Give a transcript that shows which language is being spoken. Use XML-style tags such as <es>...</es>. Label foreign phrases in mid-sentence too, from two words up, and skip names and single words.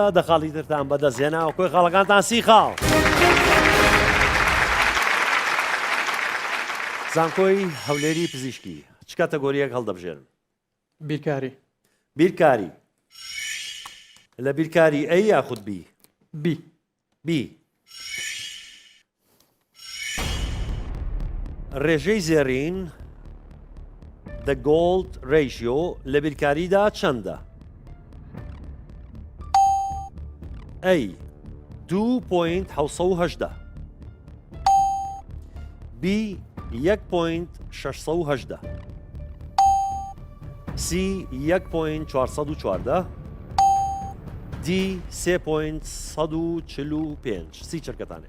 <ckb>دەخاڵی ترتان بەدەستهێنا کۆی خاڵەکانتان سی خاڵ. زانکۆی هەولێری پزیشکی چ کاتەگۆریەک هەڵدەبژێرن؟ بیرکاری. بیرکاری. لە بیرکاری ئەی یاخود بی؟ بی. ڕێژەی زێڕین</ckb> <en>the gold ratio</en> <ckb>لە بیرکاریدا چەندە؟ ئەی 2.7 بی 1.6 سی 1.414 دی 3.145. سی چرکەتانێ؟</ckb>